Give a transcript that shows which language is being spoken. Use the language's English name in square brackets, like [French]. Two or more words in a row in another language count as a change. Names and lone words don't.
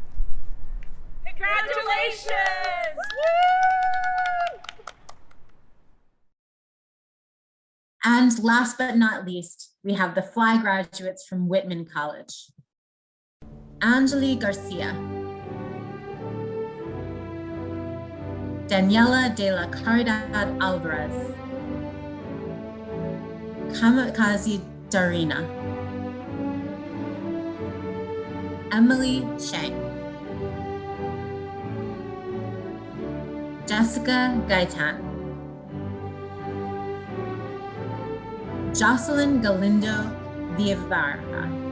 [English] Congratulations! And last but not least, we have the Fly graduates from Whitman College. Angeli Garcia. Daniela de la Caridad Alvarez. Kamikaze Darina. Emily Shang. Jessica Gaitan. Jocelyn Galindo Villavara.